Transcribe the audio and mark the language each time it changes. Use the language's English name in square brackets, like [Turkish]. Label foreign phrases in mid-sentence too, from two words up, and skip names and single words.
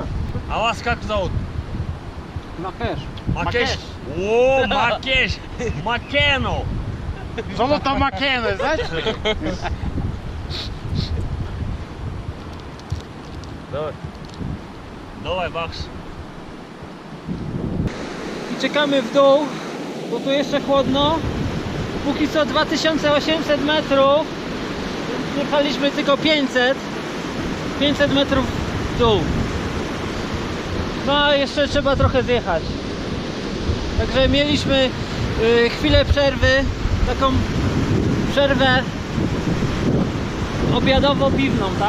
[Russian] А вас как зовут? Макеш. Макеш. О, Макеш. Макену. Золото Макену, знаешь? Давай. Давай, Бакс. [Polish] I czekamy w dół, bo tu jeszcze chłodno. Póki co 2800 metrów. Jechaliśmy tylko 500 metrów w dół. No a jeszcze trzeba trochę zjechać. Także mieliśmy chwilę przerwy, taką przerwę obiadowo-piwną, tak?